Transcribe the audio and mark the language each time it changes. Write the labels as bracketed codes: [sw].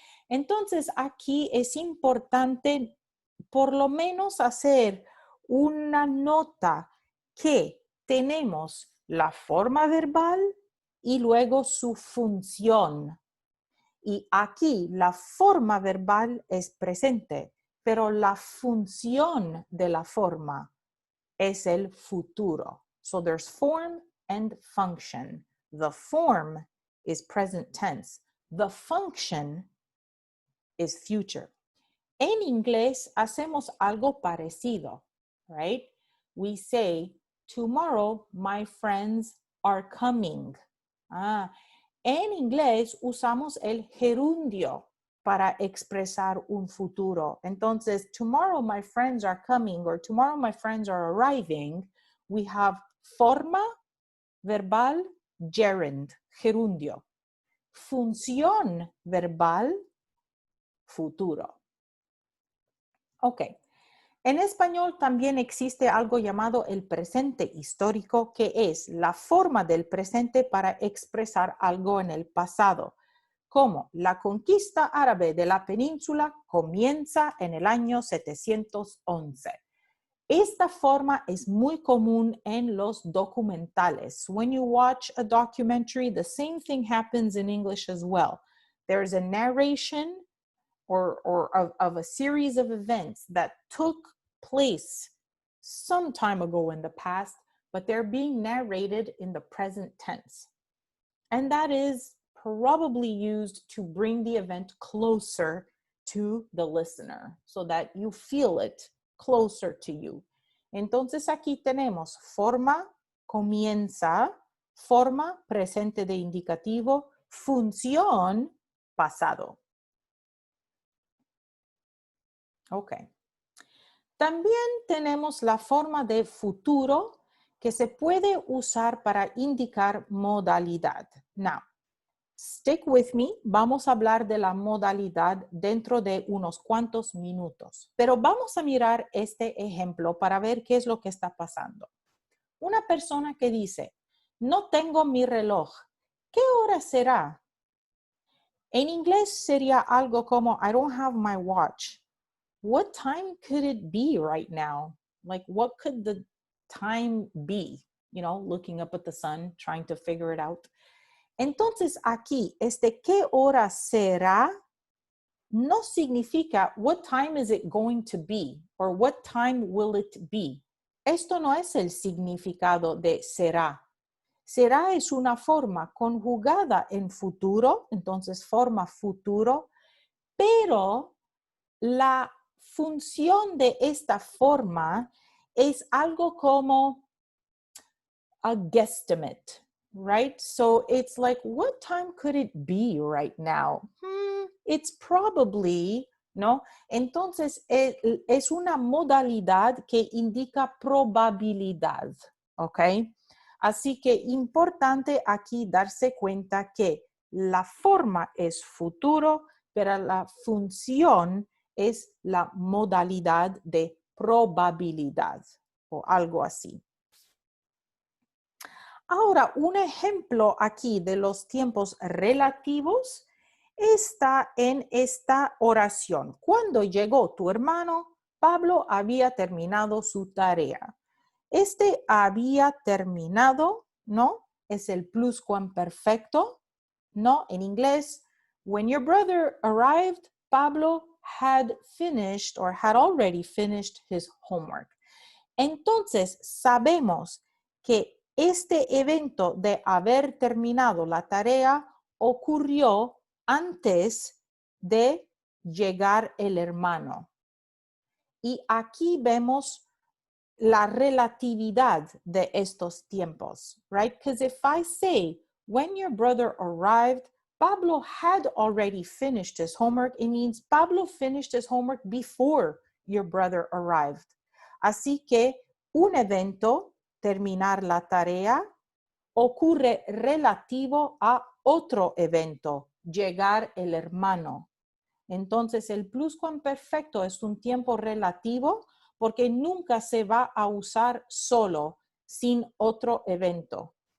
[es] Entonces, aquí es importante por lo menos hacer una nota que tenemos la forma verbal y luego su función. Y aquí la forma verbal es presente, pero la función de la forma es el futuro. [en] So there's form and function. The form is present tense. The function is future. [es] En inglés hacemos algo parecido, [en] right? We say, tomorrow my friends are coming. [es] En inglés usamos el gerundio para expresar un futuro. Entonces, [en] tomorrow my friends are coming or tomorrow my friends are arriving. We have [es] forma verbal, [en] gerund, gerundio. [es] Función verbal, futuro. Ok. En español también existe algo llamado el presente histórico, que es la forma del presente para expresar algo en el pasado, como la conquista árabe de la península comienza en el año 711. Esta forma es muy común en los documentales. [en] When you watch a documentary, the same thing happens in English as well. There's a narration or of a series of events that took place some time ago in the past, but they're being narrated in the present tense. And that is probably used to bring the event closer to the listener so that you feel it closer to you. [es] Entonces aquí tenemos forma, comienza, forma, presente de indicativo, función, pasado. Ok. También tenemos la forma de futuro que se puede usar para indicar modalidad. [en] Now, stick with me. [es] Vamos a hablar de la modalidad dentro de unos cuantos minutos. Pero vamos a mirar este ejemplo para ver qué es lo que está pasando. Una persona que dice, no tengo mi reloj. ¿Qué hora será? En inglés sería algo como, [en] I don't have my watch. What time could it be right now? Like, what could the time be? You know, looking up at the sun, trying to figure it out. [es] Entonces, aquí, ¿qué hora será? No significa [en] what time is it going to be or what time will it be. [es] Esto no es el significado de será. Será es una forma conjugada en futuro, entonces forma futuro, pero la función de esta forma es algo como [en] a guesstimate, right? So it's like, what time could it be right now? It's probably, [es] ¿no? Entonces es una modalidad que indica probabilidad, ¿ok? Así que importante aquí darse cuenta que la forma es futuro, pero la función es la modalidad de probabilidad o algo así. Ahora, un ejemplo aquí de los tiempos relativos está en esta oración. Cuando llegó tu hermano, Pablo había terminado su tarea. Había terminado, ¿no? Es el pluscuamperfecto, ¿no? En inglés, [en] when your brother arrived, Pablo had finished or had already finished his homework. [es] Entonces, sabemos que este evento de haber terminado la tarea ocurrió antes de llegar el hermano. Y aquí vemos la relatividad de estos tiempos, [en] right? Because if I say, when your brother arrived, Pablo had already finished his homework, it means Pablo finished his homework before your brother arrived. [es] Así que un evento, terminar la tarea, ocurre relativo a otro evento, llegar el hermano. Entonces, el pluscuamperfecto es un tiempo relativo porque nunca se va a usar solo, sin otro evento.